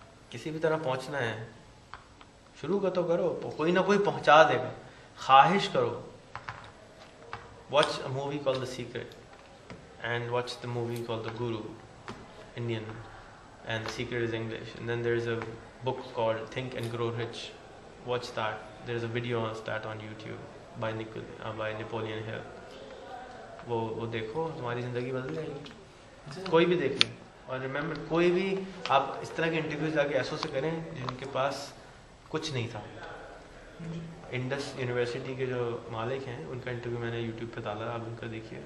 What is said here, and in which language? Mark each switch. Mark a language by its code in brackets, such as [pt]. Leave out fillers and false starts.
[ur] کسی بھی طرح پہنچنا ہے, شروع کا تو کرو, کوئی نہ کوئی پہنچا دے گا. خواہش کرو. [en] Watch a movie called the secret and watch the movie called the Guru, Indian, and the secret is English. And then there is a book called Think and Grow Rich. Watch that. There is a video on that on YouTube by Napoleon Hill. [ur] وہ دیکھو, تمہاری زندگی بدل جائے گی. کوئی بھی دیکھ لیں. اور ریممبر, کوئی بھی آپ اس طرح کے انٹرویوز جا کے ایسوں سے کریں جن کے پاس کچھ نہیں تھا. انڈس یونیورسٹی کے جو مالک ہیں ان کا انٹرویو میں نے یوٹیوب پہ ڈالا, آپ ان کا دیکھیے.